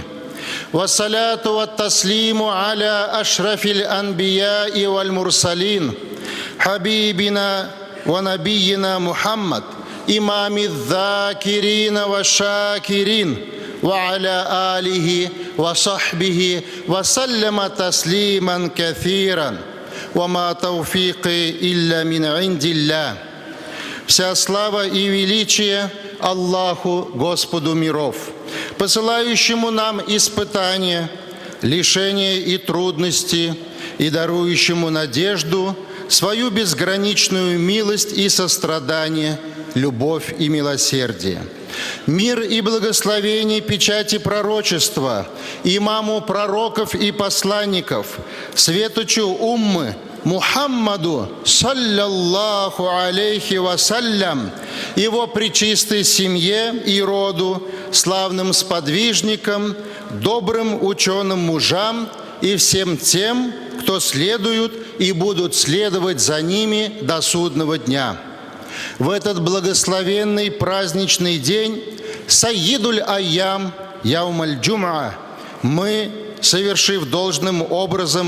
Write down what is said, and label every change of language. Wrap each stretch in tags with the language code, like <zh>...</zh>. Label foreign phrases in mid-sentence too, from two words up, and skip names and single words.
<ar>والصلاة والتسليم على أشرف الأنبياء والمرسلين حبيبنا ونبينا محمد إمام الذاكرين والشاكرين وعلى آله وصحبه وسلم تسليما كثيرا. وما توفيقي إلا من عند الله.</ar> <ru>Вся слава и величие Аллаху, Господу миров, посылающему нам испытания, лишения и трудности, и дарующему надежду, свою безграничную милость и сострадание, любовь и милосердие. Мир и благословение печати пророчества, имаму пророков и посланников, светочу уммы, Мухаммаду,</ru> <ar>صلى الله عليه وسلم,</ar> <ru>его пречистой семье и роду, славным сподвижникам, добрым ученым мужам и всем тем, кто следуют и будут следовать за ними до судного дня. В этот благословенный праздничный день,</ru> <ar>سيد الأيام, يوم الجمعة,</ar> <ru>мы, совершив должным образом</ru>